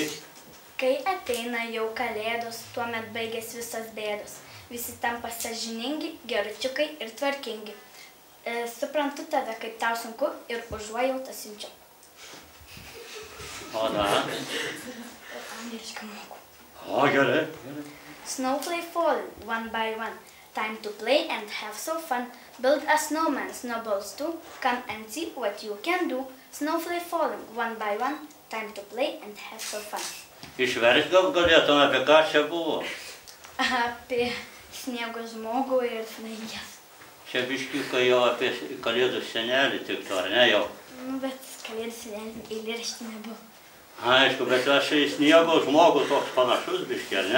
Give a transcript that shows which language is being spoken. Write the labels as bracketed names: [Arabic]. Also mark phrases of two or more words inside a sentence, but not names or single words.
[Lithuanian] Kai ateina jau kalėdos, tuomet baigės visas bėdos. Visi tampa sąžiningi, geručiukai ir tvarkingi. Suprantu tave, kaip tau sunku ir užuojautą siunčiu. O dar? Angliškai moku. O, gerai. [English] Snowflake falling, one by one. Time to play and have so fun. Build a snowman, snowballs too. Come and see what you can do. Snowflake falling, one by one. Time to play and have so fun. [Lithuanian] Išverst gal galėtum, apie ką čia buvo? Apie sniego žmogų ir snaiges. Čia biškiukai jau apie kalėdų senelį tiktų, ar ne jau? Nu, bet kalėdų senelį eilėraštį nebuvo. Aišku, bet aš į sniego žmogų toks panašus biškį, ar ne?